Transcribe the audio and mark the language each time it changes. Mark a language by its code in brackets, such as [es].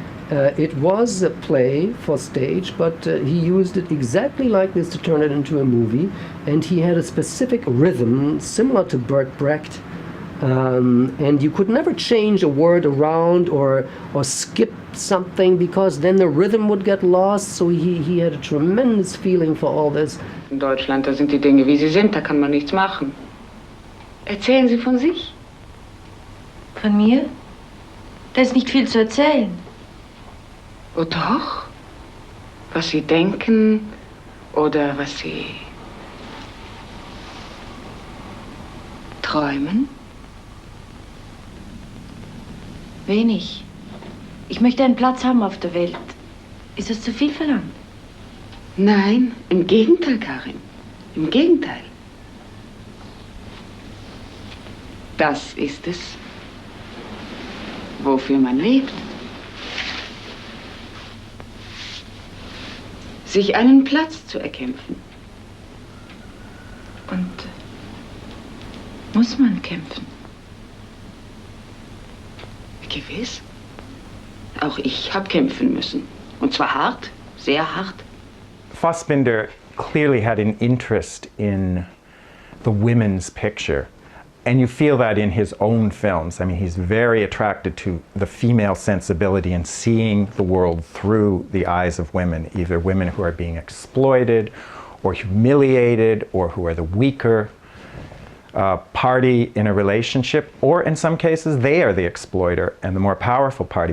[en] It was a play for stage, but he used it exactly like this to turn it into a movie. And he had a specific rhythm similar to Bert Brecht. And you could never change a word around or skip something because then the rhythm would get lost. So he had a tremendous feeling for all this. [de] In Deutschland, da sind die Dinge, wie sie sind, da kann man nichts machen. Erzählen Sie von sich. Von mir? Da ist nicht viel zu erzählen. Oh doch. Was Sie denken oder was Sie träumen? Wenig. Ich möchte einen Platz haben auf der Welt. Ist das zu viel verlangt? Nein, im Gegenteil, Karin. Im Gegenteil. Das ist es, wofür man lebt. Sich einen Platz zu erkämpfen. Und muss man kämpfen? Gewiss. Auch ich habe kämpfen müssen. Und zwar hart, sehr hart. [en] Fassbinder clearly had an interest in the women's picture. And you feel that in his own films. I mean, he's very attracted to the female sensibility and seeing the world through the eyes of women, either women who are being exploited or humiliated or who are the weaker party in a relationship, or in some cases they are the exploiter and the more powerful party.